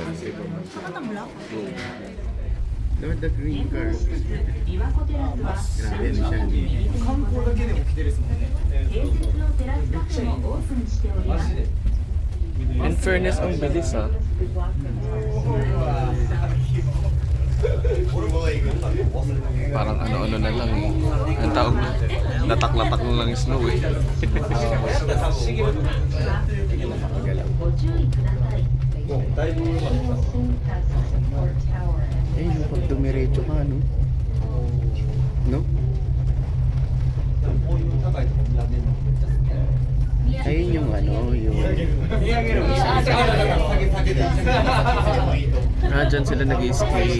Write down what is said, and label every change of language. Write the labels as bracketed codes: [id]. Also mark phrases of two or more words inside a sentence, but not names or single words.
[tl] Saka na block. [en] No, the green car. [tl] Grabe na siya. [ja] 併設のテラスカフェもオープンしております。 [en] In fairness, [tl] ang bilis ah. Parang ano-ano na lang eh. Ang tawag na, latak-latak na lang yung snow eh. [ja] ご注意ください。 [tl] Eh, yung pag dumiretso ka, no? No? Ayun yung ano, yung... Dyan sila nag-i-ski.